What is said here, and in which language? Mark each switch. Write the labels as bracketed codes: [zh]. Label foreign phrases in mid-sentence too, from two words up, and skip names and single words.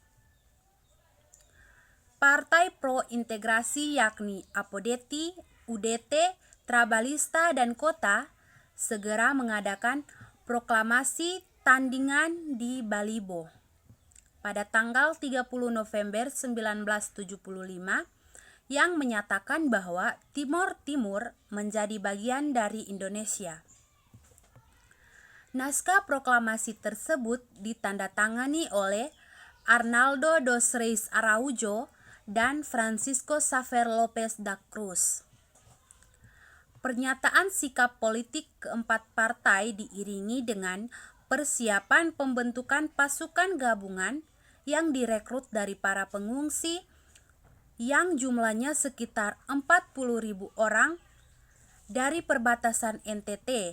[id] Partai pro-integrasi yakni Apodeti, UDT, Trabalista, dan Kota segera mengadakan proklamasi tandingan di Balibo pada tanggal 30 November 1975 yang menyatakan bahwa Timor Timur menjadi bagian dari Indonesia. Naskah proklamasi tersebut ditandatangani oleh Arnaldo dos Reis Araújo dan Francisco Xavier Lopes da Cruz. Pernyataan sikap politik keempat partai diiringi dengan persiapan pembentukan pasukan gabungan yang direkrut dari para pengungsi yang jumlahnya sekitar 40.000 orang dari perbatasan NTT.